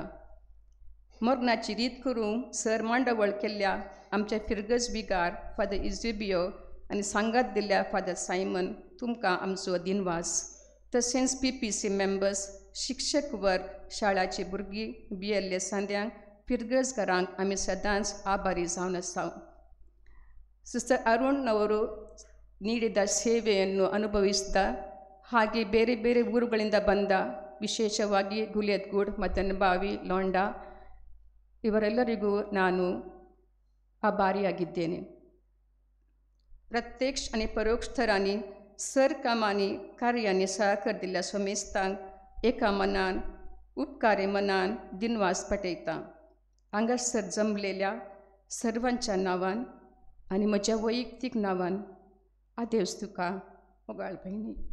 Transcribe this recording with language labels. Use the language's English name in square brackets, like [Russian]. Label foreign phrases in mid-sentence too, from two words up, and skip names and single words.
[Konkani] मरणाची रीत करूंक सर मांडवळ केल्ल्या आमच्या फिरगज बिगार फादर इजेबियो आनी सांगात दिल्ल्या फादर सायमन तुमकां आमचो दिनवास. तशेंच PPC मेंबर्स, शिक्षक वर्ग, शाळाची भुरगीं, BLA सांद्यांक, फिरगजकारांक आमी सदांच आभारी जावन आसा. [Kannada] ಸಿಸ್ಟರ್ ಅರುಣ್ನವರು ನೀಡಿದ ಸೇವೆಯನ್ನು ಅನುಭವಿಸಿದ ಹಾಗೆ ಬೇರೆ ಬೇರೆ ಊರುಗಳಿಂದ ಬಂದ ವಿಶೇಷವಾಗಿ ಗುಲೇದ್ಗೂಡ್ ಮದನಬಾವಿ ಲೋಂಡಾ ಇವರೆಲ್ಲರಿಗೂ ನಾನು आभारीयागिದ್ದೇನೆ. [Konkani] प्रत्यक्ष आणि परोक्ष थरांनी सरकामांनी कार्यांनी सहकार दिल्ल्या सोमेस्तांक एका मनान उपकारे मनान दिनवास पटयता. हांगासर जमलेल्या सर्वांच्या नांवान आनी म्हज्या वैयक्तीक नांवान आदेवस तुका मोगाळ भयणी.